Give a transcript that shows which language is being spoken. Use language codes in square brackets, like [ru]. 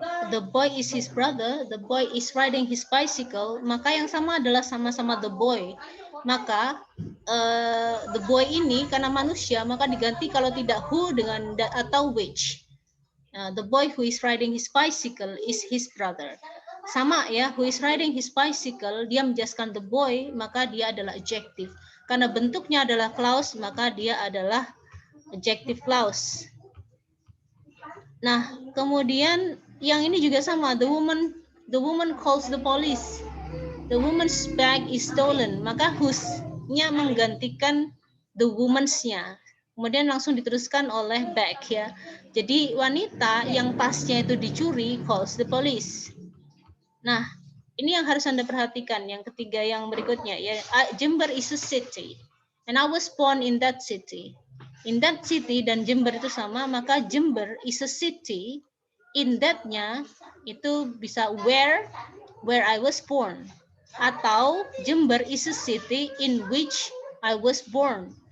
[en] the boy is his brother, the boy is riding his bicycle, [id] maka yang sama adalah sama-sama [en] the boy. [id] Maka the boy ini karena manusia maka diganti kalau tidak who dengan atau which. [en] The boy who is riding his bicycle is his brother. [id] Sama ya, [en] who is riding his bicycle, [id] dia menjelaskan the boy, maka dia adalah adjective. Karena bentuknya adalah clause, maka dia adalah adjective clause. Nah, kemudian yang ini juga sama, [en] the woman calls the police. The woman's bag is stolen, [id] maka whose-nya menggantikan [en] the woman's-nya. [id] Kemudian langsung diteruskan oleh bag ya. Jadi wanita yang tasnya itu dicuri [en] calls the police. [id] Nah, ini yang harus Anda perhatikan. Yang ketiga yang berikutnya ya, [en] Jember is a city and I was born in that city. In that city [id] dan Jember itu sama, maka [en] Jember is a city. In that-nya [id] itu bisa [en] where I was born. Atau Jember is a city in which I was born.